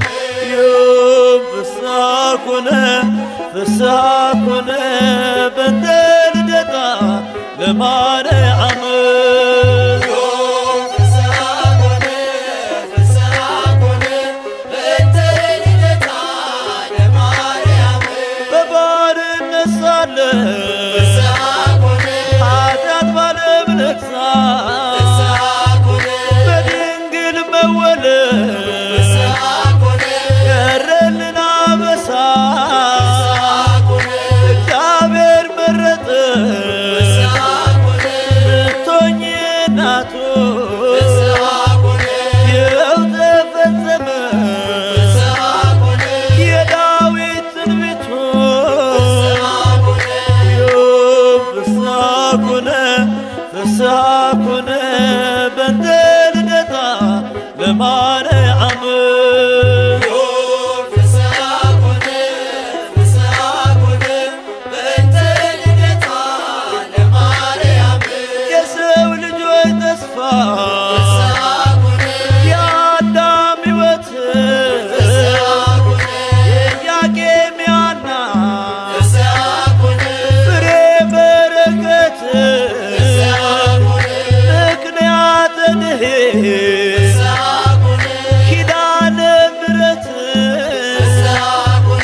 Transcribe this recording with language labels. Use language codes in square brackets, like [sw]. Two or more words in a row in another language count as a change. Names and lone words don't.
[gez] ፍስሐ ኮነ ፍስሐ ኮነ በእንተ ልደታ ለማርያም ፍስሐ ኮነ ፍስሐ ኮነ በእንተ ልደታ ለማርያም [am] በባርነት ሳለ [gez] ፍስሐ ኮነ [am] ኃጢአት ባለም ነግሣ [gez] ፍስሐ ኮነ [am] በድንግል መወለድ [gez] ፍስሐ ኮነ [am] ቀረልን አበሳ [gez] ኮነ [am] እግዚአብሔር መረጠ [gez] ፍስሐ ኮነ [am] ብትሆኚ እናቱ [gez] ፍስሐ ኮነ [am] ይኸው ተፈጸመ [gez] ፍስሐ ኮነ [am] የዳዊት ትንቢቱ [gez] ፍስሐ ኮነ ፍስሐ ኮነ ፍስሐ ኮነ በእንተ ልደታ ለማርያም ፍስሐ ኮነ ፍስሐ ኮነ በእንተ ልደታ ለማርያም [am] የሰው ልጆች ተስፋ [gez] ፍስሐ ኮነ [am] የአዳም ሕይወት [gez] ፍስሐ ኮነ [am] ኢያቄም ሐና [gez] ፍስሐ ኮነ [am] ፍሬ በረከት [gez] ፍስሐ ኮነ ምክንያተ ድኅነት ፍስሐ ኮነ ኪዳነ ምሕረት ፍስሐ ኮነ